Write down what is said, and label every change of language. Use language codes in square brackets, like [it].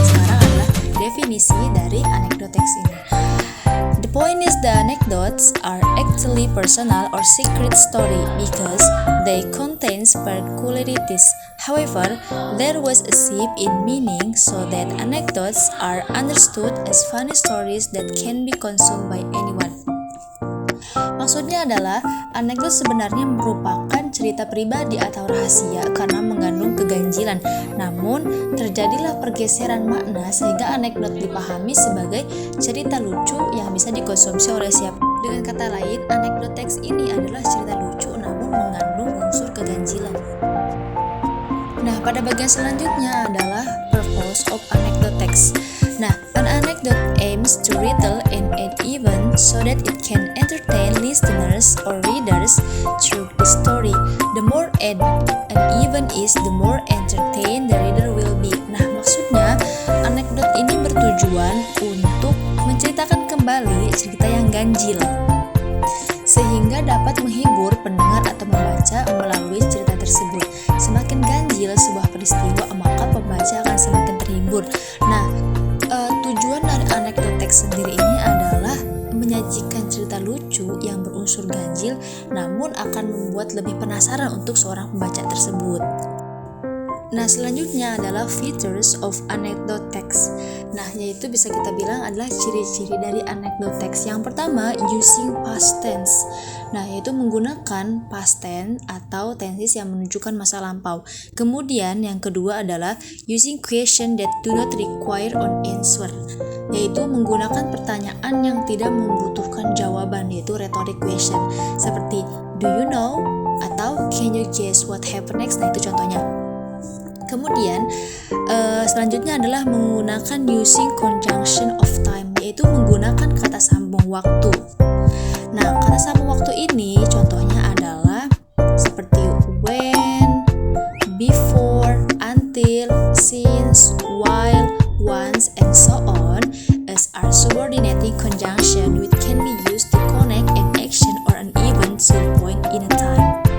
[id] Sekarang adalah definisi dari anekdot teks ini. [en] The point is the anecdotes are actually personal or secret story because they contain peculiarities. However, there was a shift in meaning so that anecdotes are understood as funny stories that can be consumed by anyone. [id] Maksudnya adalah anekdot sebenarnya merupakan cerita pribadi atau rahasia karena mengandung keganjilan. Namun, terjadilah pergeseran makna sehingga anekdot dipahami sebagai cerita lucu yang bisa dikonsumsi oleh siapa. Dengan kata lain, anekdot teks ini adalah cerita lucu namun mengandung unsur keganjilan. Nah, pada bagian selanjutnya adalah [en] purpose of anecdote text. Nah, an anecdote aims to retell an event so that it can entertain listeners or readers through the story. The more an event is, the more entertained the reader will be. [id] Nah, maksudnya anekdot ini bertujuan untuk menceritakan kembali cerita yang ganjil sehingga dapat menghibur pendengar atau membaca melalui cerita tersebut. Semakin ganjil sebuah peristiwa, maka pembaca akan semakin terhibur. Nah, tujuan dari anekdot teks sendiri ini adalah menyajikan cerita lucu yang berunsur ganjil, namun akan membuat lebih penasaran untuk seorang pembaca tersebut. Nah, selanjutnya adalah [en] features of anecdote text. [id] Nah, yaitu bisa kita bilang adalah ciri-ciri dari anecdote text. Yang pertama, [en] using past tense. [id] Nah, yaitu menggunakan past tense atau tenses yang menunjukkan masa lampau. Kemudian, yang kedua adalah [en] using question that do not require an answer. [id] Yaitu menggunakan pertanyaan yang tidak membutuhkan jawaban, yaitu rhetoric question. [en] Seperti, do you know? Atau can you guess what happened next? [id] Nah, itu contohnya. Kemudian selanjutnya adalah menggunakan [en] using conjunction of time, [id] yaitu menggunakan kata sambung waktu. Nah, kata sambung waktu ini contohnya adalah seperti [en] when, before, until, since, while, once, and so on as are subordinating conjunction which can be used to connect an action or an event to a point in a time.